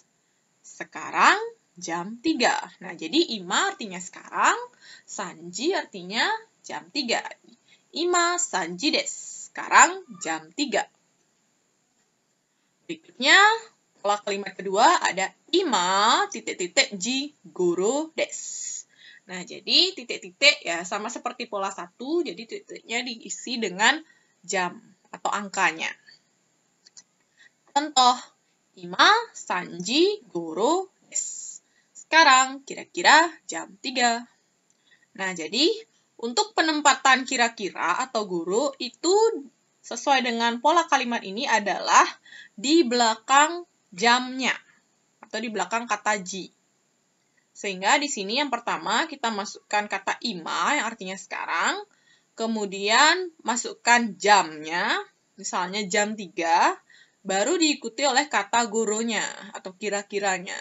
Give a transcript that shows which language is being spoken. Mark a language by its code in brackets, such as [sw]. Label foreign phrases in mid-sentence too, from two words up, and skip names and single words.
[id] Sekarang jam 3. Nah, jadi ima artinya sekarang, sanji artinya jam 3. [ja] 今 三時 です. [id] Sekarang jam 3. Berikutnya, pola kalimat kedua ada ima titik-titik [ja] 時 ごろ です. [id] Nah, jadi titik-titik ya sama seperti pola 1, jadi titiknya diisi dengan jam atau angkanya. Contoh, [ja] 今 三時 ごろ です. [id] Sekarang kira-kira jam 3. Nah, jadi untuk penempatan kira-kira atau goro itu sesuai dengan pola kalimat ini adalah di belakang jamnya atau di belakang kata ji. Sehingga di sini yang pertama kita masukkan kata ima yang artinya sekarang, kemudian masukkan jamnya, misalnya jam 3, baru diikuti oleh kata goronya atau kira-kiranya.